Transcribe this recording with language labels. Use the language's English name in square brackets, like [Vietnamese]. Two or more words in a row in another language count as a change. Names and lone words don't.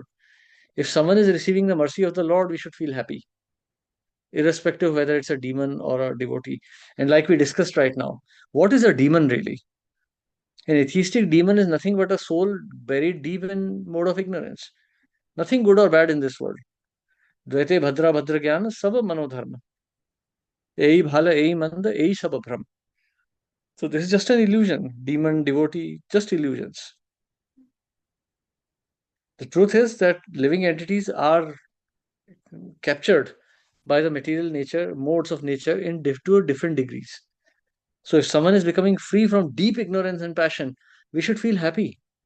[English] If someone is receiving the mercy of the Lord, we should feel happy, irrespective of whether it's a demon or a devotee. And like we discussed right now, what is a demon really? An atheistic demon is nothing but a soul buried deep in mode of ignorance. Nothing good or bad in this world. [Bangla] দ্বৈতে ভদ্র ভদ্র জ্ঞান সব মনোধর্ম. এই ভাল, এই মন্দ, এই সব ভ্রম. [English] So this is just an illusion. Demon, devotee, just illusions. The truth is that living entities are captured by the material nature, modes of nature to different degrees. So if someone is becoming free from deep ignorance and passion, we should feel happy.